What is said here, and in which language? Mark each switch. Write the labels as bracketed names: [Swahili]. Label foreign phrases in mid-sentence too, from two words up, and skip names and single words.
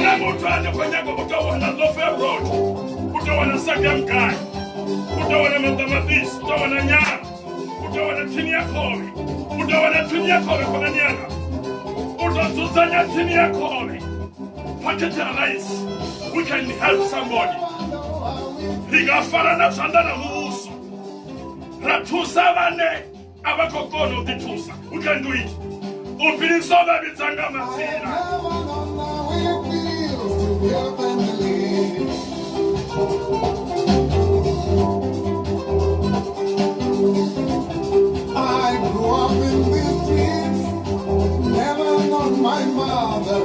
[Venda] na muthu ane khou nyaga u tou wana loaf ya vhurotho u tou wana saga mugayo u tou wana maṱamaṱisi u tou wana nyala u tou wana thini ya khovhe u tou wana thini ya khovhe khonani yanga u tou dzudzanya thini ya khovhe packet ya rice [English] we can help somebody [Venda] ri nga fara na zwanḓa na muvhuso ra thusa vhane a vha khou kona u ḓithusa [English] we can do it [Venda] u fhirisa u vha vhidza nga madzina [English] I grew up in these streets, never known my mother.